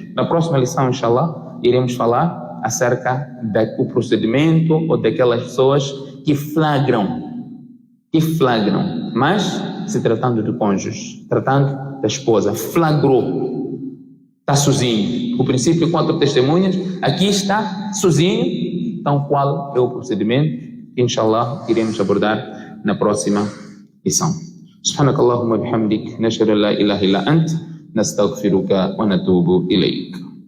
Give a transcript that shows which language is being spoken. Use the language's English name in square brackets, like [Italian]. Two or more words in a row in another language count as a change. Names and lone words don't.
[Portuguese] Na próxima lição, inshallah, iremos falar acerca do procedimento ou daquelas pessoas que flagram, mas se tratando do cônjuge, tratando da esposa, flagrou, está sozinho. O princípio 4 testemunhas, aqui está sozinho, então qual é o procedimento? Inshallah, iremos abordar na próxima lição. [Arabic] سبحانك اللهم بحمدك نشهد أن لا إله إلا أنت نستغفرك و نتوب إليك.